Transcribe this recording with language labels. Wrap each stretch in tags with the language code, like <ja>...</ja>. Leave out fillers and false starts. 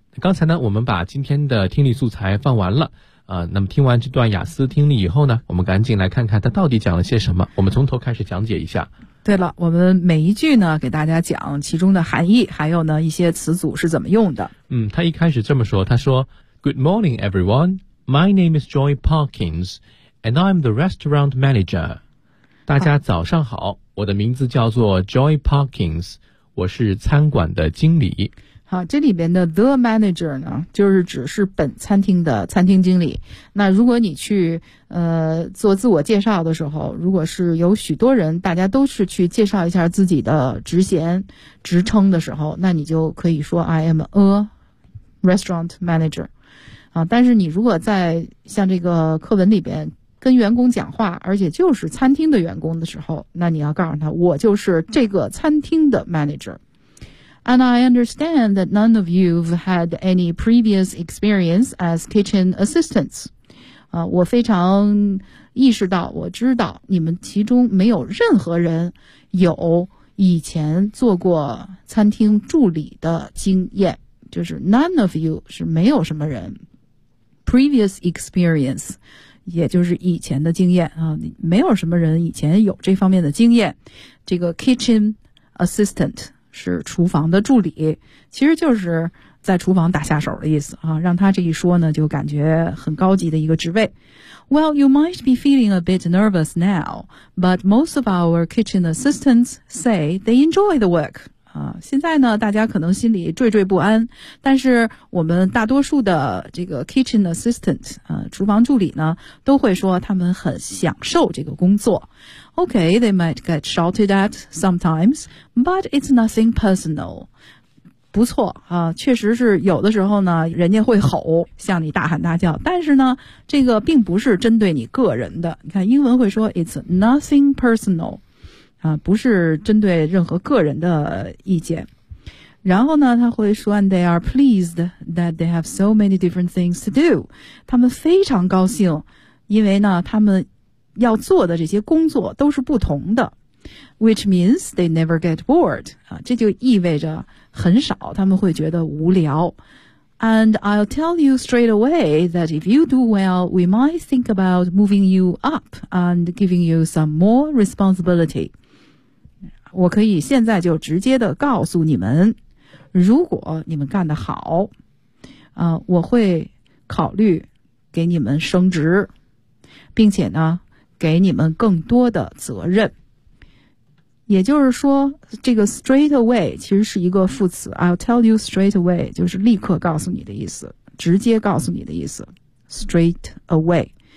<zh>刚才呢，我们把今天的听力素材放完了，那么听完这段雅思听力以后呢，我们赶紧来看看它到底讲了些什么。我们从头开始讲解一下。对了，我们每一句呢，给大家讲其中的含义，还有呢一些词组是怎么用的。嗯，他一开始这么说，他说 ：</zh> <en>“Good morning, everyone. My name is Joy Parkins, and I'm the restaurant manager.”</en> <zh>大家早上好，我的名字叫做 Joy Parkins， 我是餐馆的经理。好，这里边的 the manager 呢，就是指是本餐厅的餐厅经理。那如果你去做自我介绍的时候，如果是有许多人，大家都是去介绍一下自己的职衔、职称的时候，那你就可以说</zh> <en>I am a restaurant manager。</en> <zh>啊，但是你如果在像这个课文里边跟员工讲话，而且就是餐厅的员工的时候，那你要告诉他，我就是这个餐厅的 manager。</zh> <en>And I understand that none of you've had any previous experience as kitchen assistants.</en> <zh>我非常意识到，我知道你们其中没有任何人有以前做过餐厅助理的经验。就是</zh> <en>none of you</en> <zh>是没有什么人。</zh> <en>Previous experience</en> <zh>也就是以前的经验，没有什么人以前有这方面的经验。这个 kitchen assistant是厨房的助理，其实就是在厨房打下手的意思啊。让他这一说呢，就感觉很高级的一个职位。</zh> <en>Well, you might be feeling a bit nervous now, but most of our kitchen assistants say they enjoy the work.</en> <zh>啊，现在呢，大家可能心里惴惴不安，但是我们大多数的这个 kitchen assistant 啊，厨房助理呢，都会说他们很享受这个工作。</zh> <en>Okay, they might get shouted at sometimes, but it's nothing personal.</en> <zh>不错啊，确实是有的时候呢，人家会吼，向你大喊大叫，但是呢，这个并不是针对你个人的。你看英文会说</zh> <en>it's nothing personal,</en> <zh>啊，不是针对任何个人的意见。然后呢，他会说</zh> <en>and they are pleased that they have so many different things to do.</en> <zh>他们非常高兴，因为呢，他们要做的这些工作都是不同的 ，</zh> <en>which means they never get bored</en> <zh>啊，这就意味着很少他们会觉得无聊。</zh> <en>And I'll tell you straight away that if you do well, we might think about moving you up and giving you some more responsibility.</en> <zh>我可以现在就直接的告诉你们，如果你们干得好，我会考虑给你们升职，并且呢，给你们更多的责任。也就是说，这个 straight away 其实是一个副词，</zh> <en>I'll tell you straight away</en> <zh>就是立刻告诉你的意思，直接告诉你的意思， straight away。</zh>